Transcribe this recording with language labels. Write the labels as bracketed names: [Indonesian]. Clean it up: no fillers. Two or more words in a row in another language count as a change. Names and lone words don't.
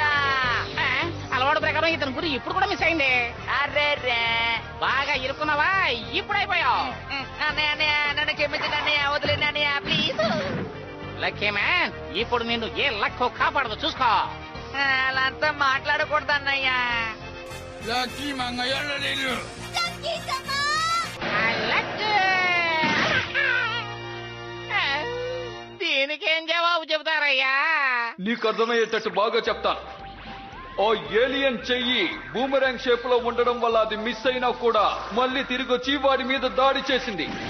[Telugu] అలవాటు ప్రకారం ఇతని గురి ఇప్పుడు కూడా మిస్ అయింది. అరే బాగా ఇరుక్కున్నావా? ఇప్పుడు అయిపోయావు. అన్నయ్య అన్నయ్య నన్ను క్షమించండి అన్నయ్య. వదిలేండి అన్నయ్య ప్లీజ్. లక్కీ మ్యాన్ ఇప్పుడు నిన్ను ఏ లక్ కాపాడదు చూసుకో. అలా అంతా మాట్లాడకూడదు అన్నయ్య. [Japanese] ラッキーマンがやられる [Telugu] దీనికేం జవాబు చెబుతారయ్యా? నీకు అర్థమయ్యేటట్టు బాగా చెప్తాను. ఓ ఏలియన్ చెయ్యి [English] boomerang shape [Telugu] లో ఉండడం వల్ల అది మిస్ అయినా కూడా మళ్ళీ తిరిగి వచ్చి వాడి మీద దాడి చేసింది.